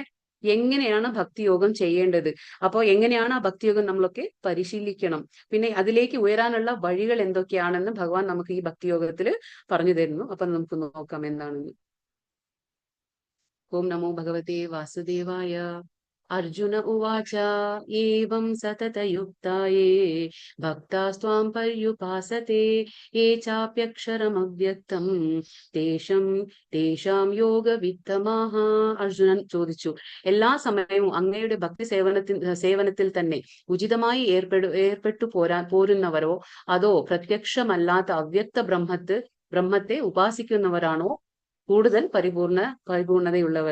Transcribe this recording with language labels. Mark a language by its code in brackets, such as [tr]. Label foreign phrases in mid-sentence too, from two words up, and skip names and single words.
[ml] എങ്ങനെയാണ് ഭക്തിയോഗം ചെയ്യേണ്ടത്? അപ്പോൾ എങ്ങനെയാണ് ആ ഭക്തിയോഗം നമ്മളൊക്കെ പരിശീലിക്കണം, പിന്നെ അതിലേക്ക് ഉയരാനുള്ള വഴികൾ എന്തൊക്കെയാണെന്ന് ഭഗവാൻ നമുക്ക് ഈ ഭക്തിയോഗത്തിൽ പറഞ്ഞു തരുന്നു. അപ്പൊ നമുക്ക് നോക്കാം എന്താണെന്ന്. [sa] ഓം നമോ ഭഗവതേ വാസുദേവായ. अर्जुन उवाच एवं सततयुक्ताये भक्तास्त्वां पर्युपासते ये चाप्यक्षरमव्यक्तं तेषां യോഗവിത്തമാഹ. [ml] അർജുനൻ ചോദിച്ചു, എല്ലാ സമയവും അങ്ങയുടെ ഭക്തി സേവനത്തിൽ തന്നെ ഉചിതമായി ഏർപ്പെട്ടു പോരുന്നവരോ അതോ പ്രത്യക്ഷമല്ലാത്ത അവ്യക്ത ബ്രഹ്മത്തെ ഉപാസിക്കുന്നവരാണോ കൂടുതൽ പരിപൂർണതയുള്ളവർ?